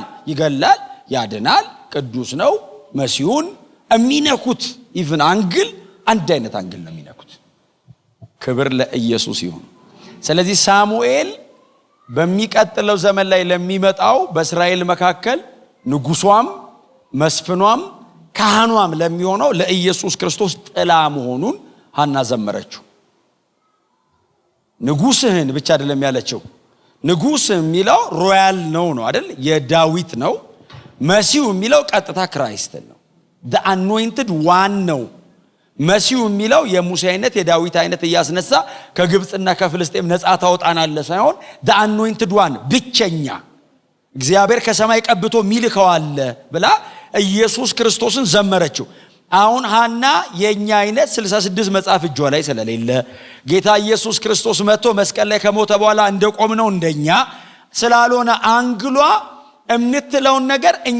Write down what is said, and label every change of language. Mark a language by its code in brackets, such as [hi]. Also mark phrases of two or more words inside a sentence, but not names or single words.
[am] ይገላል ያድናል ቅዱስ ነው መሲሁን የሚነኩት [en] even angle [am] አንድ አይነት አንግል ነው የሚነኩት ክብር ለኢየሱስ ይሁን ስለዚህ ሳሙኤል በሚቀጥለው ዘመን ላይ ለሚመጣው በእስራኤል መካከል ንጉሷም መስፍኗም ካህኗም ለሚሆነው ለኢየሱስ ክርስቶስ ጥላ መሆኑን ሐና ዘመረችው ንጉስህን ብቻ አይደለም ያለችው ንጉስ የሚለው ሮያል ነው አይደል? የዳዊት ነው። መሲሁ የሚለው ቀጥታ ክራይስት ነው። [en] the anointed one [am] ነው። መሲሁ የሚለው የሙሴ አይነት የዳዊት አይነት እያስነሳ ከግብጽና ከፍልስጤም ነፃ ታወጣናለ ሳይሆን [en] the anointed one [am] ብቸኛ እግዚአብሔር ከሰማይ ቀብቶ ሚልከው አለ ብላ ኢየሱስ ክርስቶስን ዘመረችው። አሁን ሐና የኛ አይነት 66 መጽሐፍ እጇ ላይ ስለሌለ ጌታ ኢየሱስ ክርስቶስ መጥቶ መስቀል ላይ ከሞተ በኋላ እንደቆምነው እንደኛ ስላልሆነ አንግሏ እምንትለውን ነገር እኛ